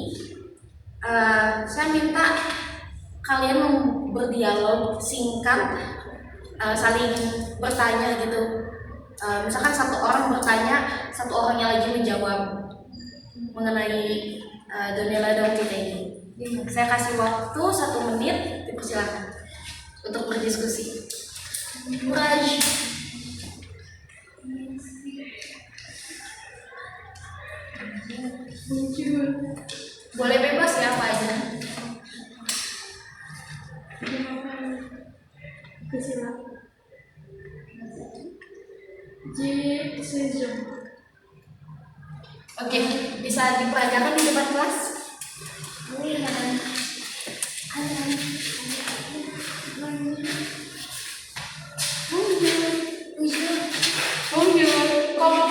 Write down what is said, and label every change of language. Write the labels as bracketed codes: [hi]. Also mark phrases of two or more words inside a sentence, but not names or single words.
[id] Saya minta kalian berdialog singkat, saling bertanya gitu. Misalkan satu orang bertanya, satu orangnya lagi menjawab mengenai Donella dan kita ini. Saya kasih waktu 1 menit, dipersilakan untuk berdiskusi. Courage. Bonjour. Boleh bebas ya apa aja. [fr] Je m'appelle Priscilla. J'ai 16 ans. [id] Oke, bisa diperagakan di depan kelas? [fr] Oui, madame. Bonjour,